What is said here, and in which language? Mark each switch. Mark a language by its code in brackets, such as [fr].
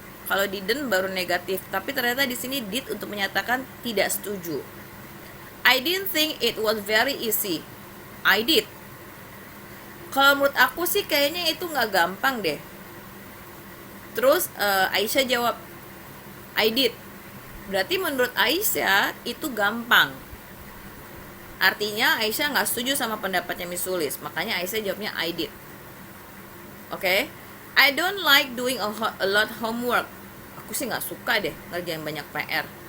[id] Kalau didn't baru negatif. Tapi ternyata di sini did untuk menyatakan tidak setuju. [en] I didn't think it was very easy. I did. [id] Kalau menurut aku sih kayaknya itu nggak gampang deh. Terus Aisyah jawab, [en] I did. [id] Berarti menurut Aisyah itu gampang. Artinya Aisyah nggak setuju sama pendapatnya Miss Sulis. Makanya Aisyah jawabnya [en] I did. [id] Oke. [en] I don't like doing a lot homework. [id] Aku sih nggak suka deh ngerjain banyak PR.